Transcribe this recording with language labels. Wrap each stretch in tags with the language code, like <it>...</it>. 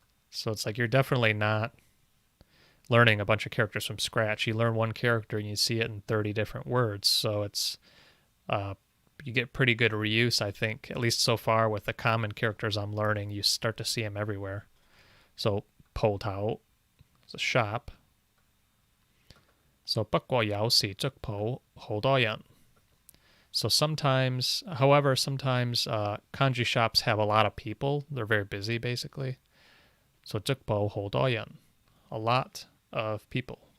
<en>So it's like you're definitely not learning a bunch of characters from scratch. You learn one character and you see it in 30 different words. So it's you get pretty good reuse, I think, at least so far with the common characters I'm learning. You start to see them everywhere. So po tao is a shop.</en> <yue>So 不過有時粥鋪好多人.</yue> <en>So sometimes, however, sometimes kanji shops have a lot of people. They're very busy, basically. So</en> <yue>粥鋪好多人,</yue> <en>a lot of people.</en>